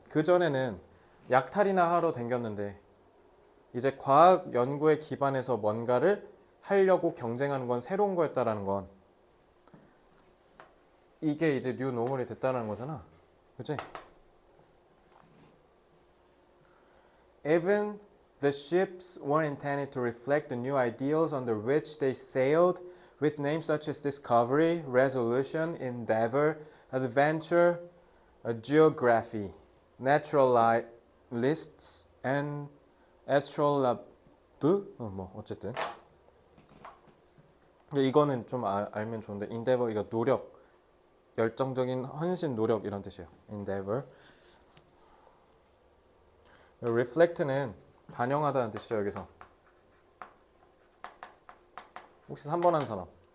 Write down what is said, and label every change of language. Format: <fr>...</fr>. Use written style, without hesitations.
<ko>그전에는 약탈이나 하러 댕겼는데 이제 과학 연구에 기반해서 뭔가를 하려고 경쟁하는 건 새로운 거였다라는 건 이게 이제 뉴 노멀이 됐다는 거잖아. 그치?</ko> <en>Even the ships were intended to reflect the new ideals under which they sailed with names such as Discovery, Resolution, Endeavor, Adventure, Geography, Naturalists, and Astrolabe?</en> <ko>뭐 어쨌든 이거는 좀 알면 좋은데 Endeavor 이거 노력, 열정적인 헌신, 노력 이런 뜻이에요.</ko> <en>Endeavor.</en> <ko>Reflect는 반영하다는 뜻이죠. 여기서 혹시 3번 한 사람?</ko>